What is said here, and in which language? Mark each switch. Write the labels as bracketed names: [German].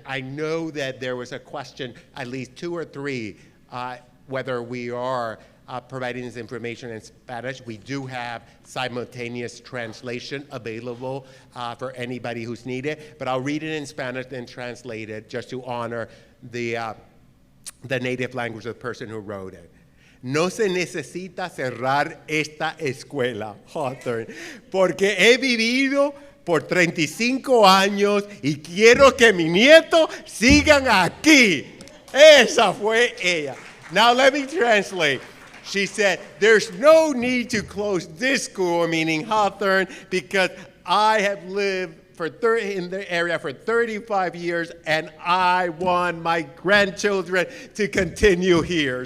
[English] I know that there was a question, at least 2 or 3, whether we are providing this information in Spanish. We do have simultaneous translation available for anybody who's needed, but I'll read it in Spanish and translate it just to honor the native language of the person who wrote it. [Spanish] No se necesita cerrar esta escuela, Hawthorne, porque he vivido por 35 años y quiero que mis nietos sigan aquí. Esa fue ella. [English] Now let me translate. She said, "There's no need to close this school," meaning Hawthorne, "because I have lived in the area for 35 years, and I want my grandchildren to continue here.